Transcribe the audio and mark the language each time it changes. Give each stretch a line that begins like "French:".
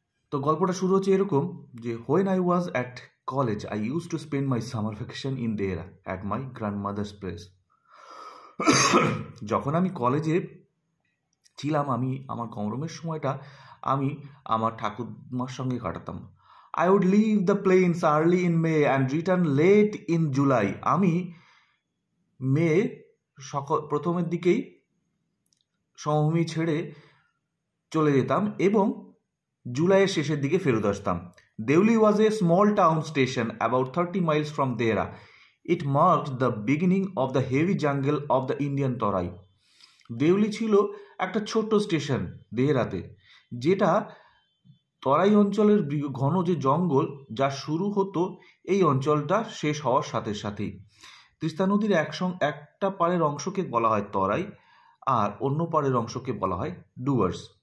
Bangla: তো গল্পটা শুরু হচ্ছে এরকম যে
English: When I was at college I use to spend my summer vacation in Dehra at my grandmother's place.
Bangla: যখন আমি কলেজে ছিলাম আমি আমার গরমের সময়টা আমি আমার ঠাকুরমার সঙ্গে কাটাতাম।
English: I would leave the plains early in May and return late in July.
Bangla: আমি মে প্রথমের দিকেই সমভূমি ছেড়ে চলে যেতাম এবং জুলাইয়ের শেষের দিকে ফেরত আসতাম।
English: Deoli was a small town station about 30 miles from Dehra. It marked the beginning of the heavy jungle of the Indian Tarai.
Bangla: Deoli ছিল একটা ছোট্ট স্টেশন দেহরাতে, যেটা তরাই অঞ্চলের ঘন যে জঙ্গল যা শুরু হতো এই অঞ্চলটা শেষ হওয়ার সাথে সাথেই। তিস্তা নদীর একটা পাড়ের অংশকে বলা হয় তরাই আর অন্য পাড়ের অংশকে বলা হয় ডুয়ার্স।